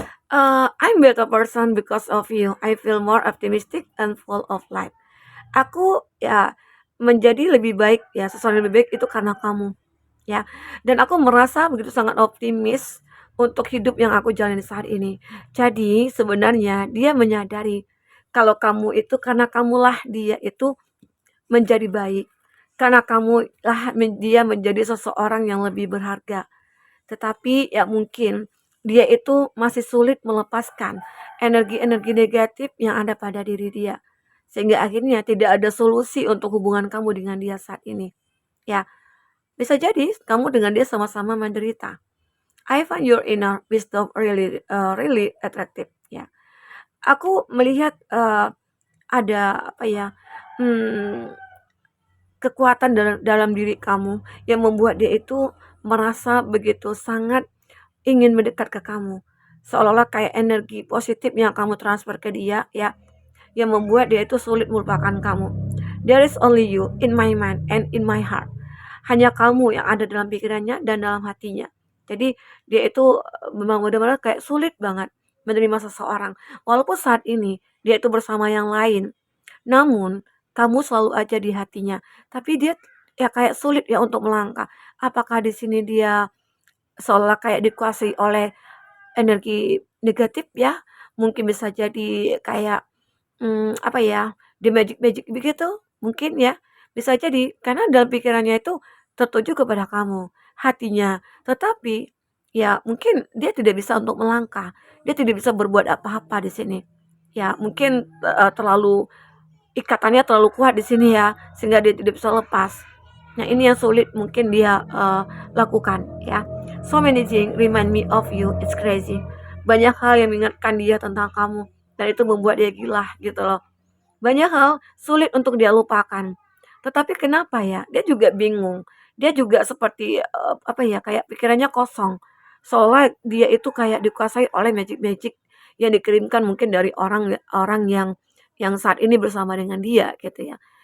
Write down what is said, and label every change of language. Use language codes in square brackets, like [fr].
[en] I'm better person because of you. I feel more optimistic and full of life. [id] Aku ya menjadi lebih baik ya, sesuatu yang lebih baik itu karena kamu. Ya, dan aku merasa begitu sangat optimis untuk hidup yang aku jalani saat ini. Jadi sebenarnya dia menyadari kalau kamu itu karena kamulah dia itu menjadi baik. Karena kamulah dia menjadi seseorang yang lebih berharga. Tetapi ya mungkin dia itu masih sulit melepaskan energi-energi negatif yang ada pada diri dia. Sehingga akhirnya tidak ada solusi untuk hubungan kamu dengan dia saat ini. Ya, bisa jadi kamu dengan dia sama-sama menderita. [en] I find your inner wisdom really attractive. [id] Ya, aku melihat ada apa ya kekuatan dalam diri kamu yang membuat dia itu merasa begitu sangat ingin mendekat ke kamu. Seolah-olah kayak energi positif yang kamu transfer ke dia ya, yang membuat dia itu sulit melupakan kamu. [en] There is only you in my mind and in my heart. [id] Hanya kamu yang ada dalam pikirannya dan dalam hatinya. Jadi dia itu memang benar-benar kayak sulit banget menerima seseorang. Walaupun saat ini dia itu bersama yang lain, namun kamu selalu aja di hatinya. Tapi dia ya kayak sulit ya untuk melangkah. Apakah di sini dia seolah kayak dikuasai oleh energi negatif ya? Mungkin bisa jadi kayak apa ya, di magic-magic begitu, mungkin ya, bisa jadi karena dalam pikirannya itu tertuju kepada kamu, hatinya. Tetapi ya mungkin dia tidak bisa untuk melangkah, dia tidak bisa berbuat apa-apa di sini. Ya mungkin, terlalu ikatannya terlalu kuat di sini ya, sehingga dia tidak bisa lepas. Nah ini yang sulit mungkin dia, lakukan ya. [en] So many things remind me of you, it's crazy. [id] Banyak hal yang mengingatkan dia tentang kamu, dan itu membuat dia gila gitu loh. Banyak hal sulit untuk dia lupakan. Tetapi kenapa ya, dia juga bingung. Dia juga seperti, apa ya, kayak pikirannya kosong. Seolah dia itu kayak dikuasai oleh magic-magic yang dikirimkan mungkin dari orang orang yang saat ini bersama dengan dia gitu ya.